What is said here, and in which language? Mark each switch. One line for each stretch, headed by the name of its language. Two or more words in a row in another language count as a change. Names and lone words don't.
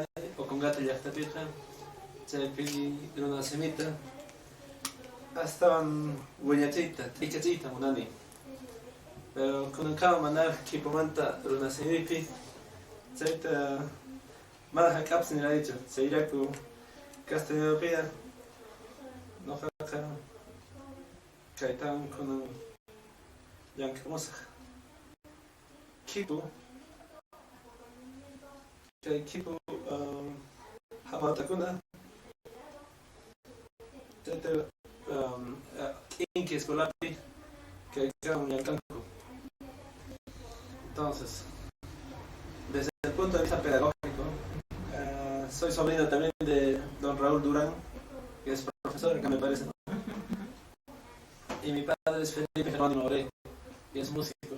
Quechua: okongate llaqtapiqa chaypi runa simita astawan wiñachiyta t'ikachiyta munani pero kunankama mana kipumanta runa simipi chayta mana hak'apis niraychu chayraku Castellanopiqa noqaqa kaytawan kunan llamk'amusaq kipu kay kipu hamawt'akuna chayta t'inki escolapi kaykawan llamk'anku.
Spanish: Entonces, desde el punto de vista pedagógico, soy sobrino también de don Raúl Durán, que es profesor, acá me parece, ¿no? Y mi padre es Felipe Jerónimo Orey, que es músico.